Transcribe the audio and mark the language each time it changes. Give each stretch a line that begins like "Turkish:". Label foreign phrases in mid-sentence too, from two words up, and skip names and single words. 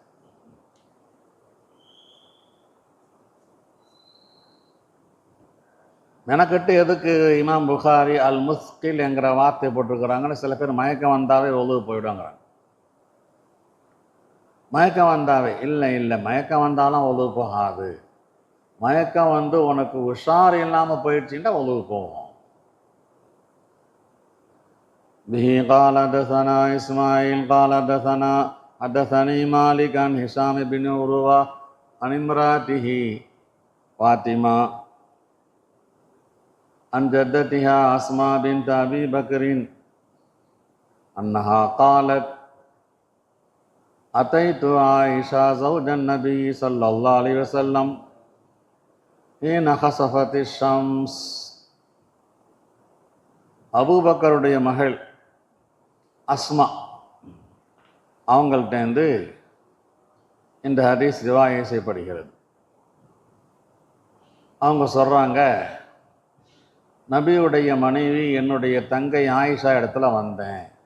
Tamil: மெனக்கட்டு எதுக்கு இமாம் புகாரி அல் முஸ்கில் என்கிற வார்த்தை போட்டிருக்கிறாங்கன்னு சில பேர் மயக்கம் வந்தாவே ஒழுவு போயிடுவாங்கிறாங்க. மயக்கம் வந்தாவே இல்லை, மயக்கம் வந்தாலும் ஒழுவு போகாது. மயக்கம் உனக்கு உஷார் இல்லாமல் போயிடுச்சுன்னா ஒழுவு போகும்.
Arabic: به قال حدثنا إسماعيل قال حدثني مالك عن هشام بن عروة عن امرأته ஃபாத்திமா عن جدتها أسماء بنت أبي بكر أنها قالت أتيت عائشة زوج النبي صلى الله عليه وسلم حين خسفت الشمس.
Tamil: அபூபக்கருடைய மகள் அஸ்மா அவங்கள்ட்டேருந்து இந்த ஹதீஸ் ரிவாயை செய்யப்படுகிறது. அவங்க சொல்கிறாங்க, நபியுடைய மனைவி என்னுடைய தங்கை ஆயிஷா இடத்துல வந்தேன்.